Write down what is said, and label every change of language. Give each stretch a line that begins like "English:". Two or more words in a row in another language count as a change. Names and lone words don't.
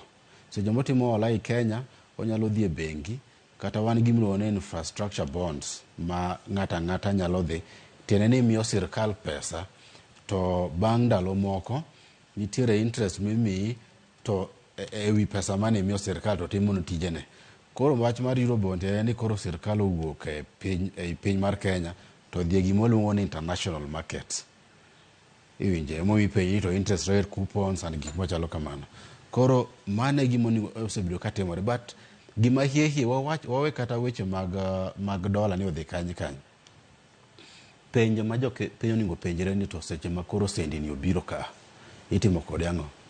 Luo (Kenya and Tanzania): Seche motimo hola e Kenya onyalo dhi e bengi kata wan gimiluongo ni
English: infrastructure bonds
Luo (Kenya and Tanzania): ma ng'ata nyalo dhi tiene ni miyo sirkal pesa to bang' ndalo moko nitiere interest mimiyi to ewi pesa mane miyo sirkal to timo no tijene. Koro wach mar Eurobond en ni koro sirkal owuok e piny mar Kenya to dhi gimoluongo ni
English: international market.
Luo (Kenya and Tanzania): Iwinje mo mi pay to
English: interest rate coupons and
Luo (Kenya and Tanzania): gik machalo kamano. Koro mane gimoni osebedo ka timore but gima hie wawe kata weche mag dola ni odhi kanyi. Penjo ma penjo ningo penjere ni to seche ma koro sendi ni obiro ka itimo kod ang'o.